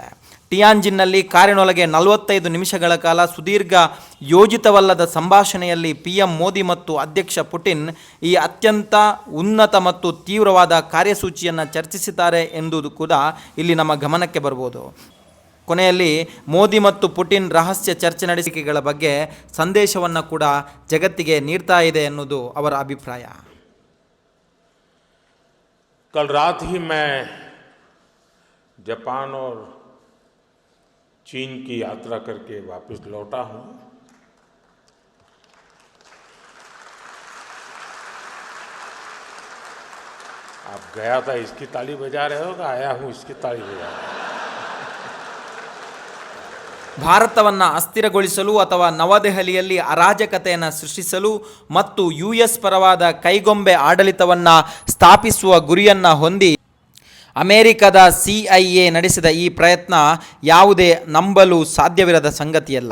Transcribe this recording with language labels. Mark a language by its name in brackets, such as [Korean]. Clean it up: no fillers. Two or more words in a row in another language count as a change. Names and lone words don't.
[Kannada] ಟಿಯಾನ್ಜಿನ್ನಲ್ಲಿ ಕಾರಿನೊಳಗೆ 45 ನಿಮಿಷಗಳ ಕಾಲ ಸುದೀರ್ಘ ಯೋಜಿತವಲ್ಲದ ಸಂಭಾಷಣೆಯಲ್ಲಿ PM ಮೋದಿ ಮತ್ತು ಅಧ್ಯಕ್ಷ ಪುಟಿನ್ ಈ ಅತ್ಯಂತ ಉನ್ನತ ಮತ್ತು ತೀವ್ರವಾದ ಕಾರ್ಯಸೂಚಿಯನ್ನು ಚರ್ಚಿಸಿದ್ದಾರೆ ಎಂಬುದು ಕೂಡ ಇಲ್ಲಿ ನಮ್ಮ ಗಮನಕ್ಕೆ ಬರ್ಬೋದು. ಕೊನೆಯಲ್ಲಿ ಮೋದಿ ಮತ್ತು ಪುಟಿನ್ ರಹಸ್ಯ ಚರ್ಚೆ ನಡೆಸಿಕೆಗಳ ಬಗ್ಗೆ ಸಂದೇಶವನ್ನು ಕೂಡ ಜಗತ್ತಿಗೆ ನೀಡ್ತಾ ಇದೆ ಎನ್ನುವುದು ಅವರ ಅಭಿಪ್ರಾಯ. [Hindi] कल रात ही मैं जापान और चीन की यात्रा करके वापस लौटा हूँ. आप गया था इसकी ताली बजा रहे हो, आया हूँ इसकी ताली बजा रहे हो. [Kannada] ಭಾರತವನ್ನು ಅಸ್ಥಿರಗೊಳಿಸಲು ಅಥವಾ ನವದೆಹಲಿಯಲ್ಲಿ ಅರಾಜಕತೆಯನ್ನು ಸೃಷ್ಟಿಸಲು ಮತ್ತು US ಪರವಾದ ಕೈಗೊಂಬೆ ಆಡಳಿತವನ್ನು ಸ್ಥಾಪಿಸುವ ಗುರಿಯನ್ನು ಹೊಂದಿ ಅಮೆರಿಕದ CIA ನಡೆಸಿದ ಈ ಪ್ರಯತ್ನ ಯಾವುದೇ ನಂಬಲು ಸಾಧ್ಯವಿರದ ಸಂಗತಿಯಲ್ಲ.